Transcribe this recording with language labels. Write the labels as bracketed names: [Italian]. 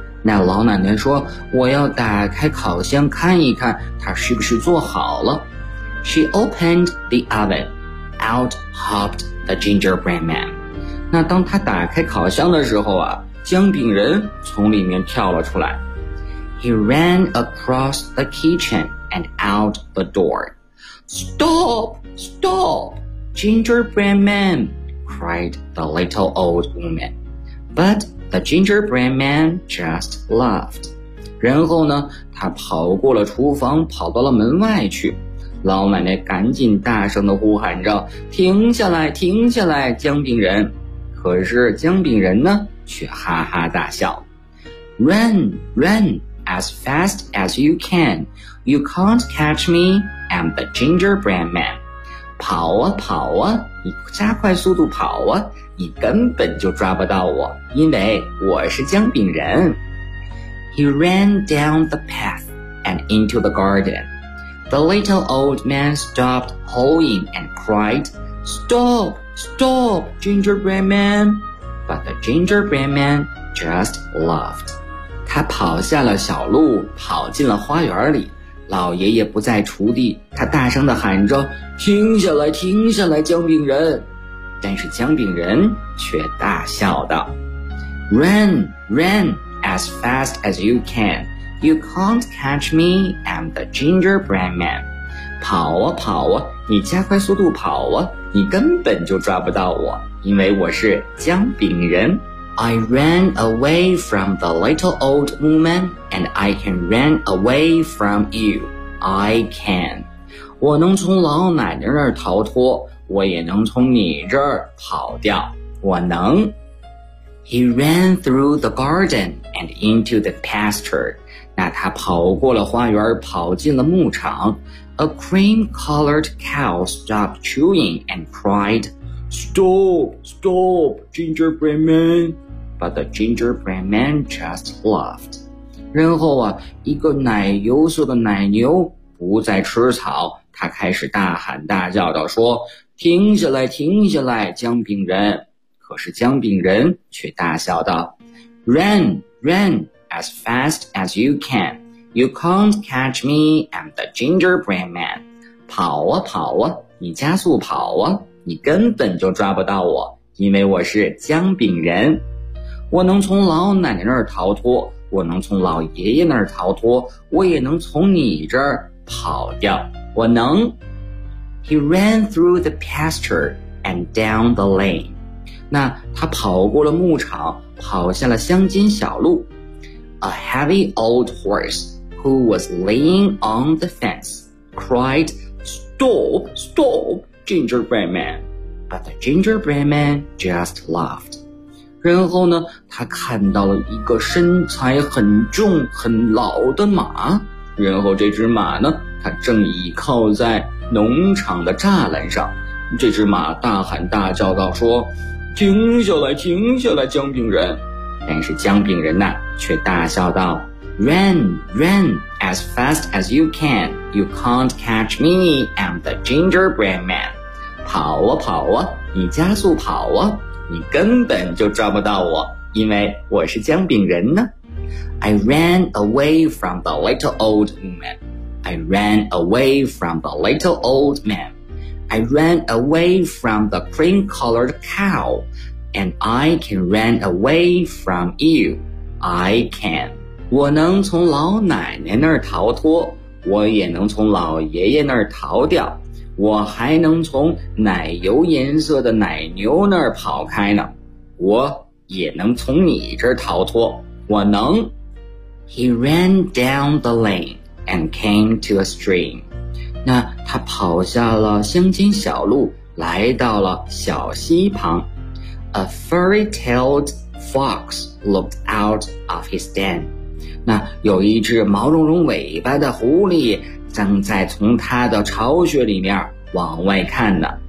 [Chinese] 那老奶奶说，我要打开烤箱看一看他是不是做好了。 [English] She opened the oven. out hopped the gingerbread man. [Chinese] 那当他打开烤箱的时候啊，姜饼人从里面跳了出来。 [English] He ran across the kitchen and out the door. Stop! Stop! Gingerbread man! Cried the little old woman. But the gingerbread man just laughed. [Chinese] 然后呢，他跑过了厨房，跑到了门外去。老奶奶赶紧大声地呼喊着，停下来，停下来，姜饼人。可是姜饼人呢，却哈哈大笑。 [English] Run, run, as fast as you can. You can't catch me, I'm the gingerbread man. [Chinese] 跑啊跑啊，你加快速度跑啊，你根本就抓不到我，因为我是姜饼人。 [English] He ran down the path and into the garden. The little old man stopped hoeing and cried, Stop! Stop! Gingerbread man! But the gingerbread man just laughed. [Chinese] 他跑下了小路，跑进了花园里。老爷爷不在锄地，他大声地喊着，停下来，停下来，姜饼人。但是姜饼人却大笑道， [English] Run! Run! As fast as you can! You can't catch me, I'm the gingerbread man. [Chinese] 跑啊跑啊，你加快速度跑啊，你根本就抓不到我，因为我是姜饼人。 [English] I ran away from the little old woman, and I can run away from you. I can. [Chinese] 我能从老奶奶那儿逃脱，我也能从你这儿跑掉，我能。 [English] He ran through the garden and into the pasture. [Chinese] 那他跑过了花园，跑进了牧场。 [English] A cream-colored cow stopped chewing and cried, Stop! Stop! Gingerbread man! But the gingerbread man just laughed. [Chinese] 然后啊，一个奶油色的奶牛不再吃草，他开始大喊大叫道说，停下来，停下来，姜饼人。可是姜饼人却大笑道， [English] Run! Run! As fast as you can. You can't catch me, I'm the gingerbread man. [Chinese] 跑啊跑啊，你加速跑啊，你根本就抓不到我，因为我是姜饼人。我能从老奶奶那儿逃脱，我能从老爷爷那儿逃脱，我也能从你这儿跑掉，我能。 [English] He ran through the pasture and down the lane. [Chinese] 那他跑过了牧场，跑下了乡间小路。 [English] A heavy old horse who was laying on the fence cried, Stop! Stop! Gingerbread man! But the gingerbread man just laughed. [Chinese] 然后呢，他看到了一个身材很重很老的马，然后这只马呢，它正倚靠在农场的栅栏上。这只马大喊大叫道说，停下来，停下来，姜饼人。但是姜饼人呢，却大笑道 [English] Run, run, as fast as you can. You can't catch me, I'm the gingerbread man. [Chinese] 跑啊跑啊，你加速跑啊，你根本就抓不到我，因为我是姜饼人呢。 [English] I ran away from the little old man. I ran away from the little old man. I ran away from the cream-colored cow. And I can run away from you. I can. [Chinese] 我能从老奶奶那儿逃脱，我也能从老爷爷那儿逃掉，我还能从奶油颜色的奶牛那儿跑开呢。我也能从你这儿逃脱，我能。 [English] He ran down the lane and came to a stream. [Chinese] 那他跑下了乡间小路，来到了小溪旁。 [English] A furry-tailed fox looked out of his den. [Chinese] 那有一只毛茸茸尾巴的狐狸正在从它的巢穴里面往外看呢。